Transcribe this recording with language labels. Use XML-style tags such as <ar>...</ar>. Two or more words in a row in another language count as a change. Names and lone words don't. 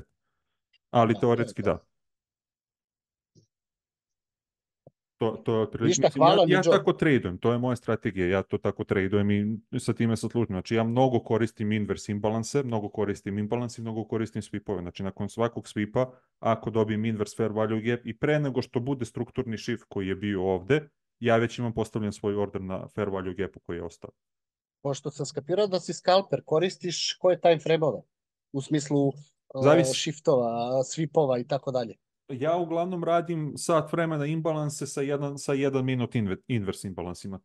<sr>Ali teoretski da. To je otprilike. Ja tako tradujem, to je moja strategija, ja to tako tradujem i sa time se služim. Znači ja mnogo koristim inverse imbalanse, mnogo koristim imbalans i mnogo koristim swipove. Znači nakon svakog swipa, ako dobijem</sr> <en>inverse fair value gap</en> <sr>i pre nego što bude strukturni shift koji je bio ovde, ja već imam postavljen svoj order na</sr> <en>fair value</en> <sr>gapu koji je ostao. Pošto sam skapirao da si scalper, koristiš koje</sr> <en>time frame-ove?</en> <sr>U smislu shiftova, swipova i tako dalje. Ja uglavnom radim sat vremena imbalanse sa 1 minut inverse imbalansima.</sr>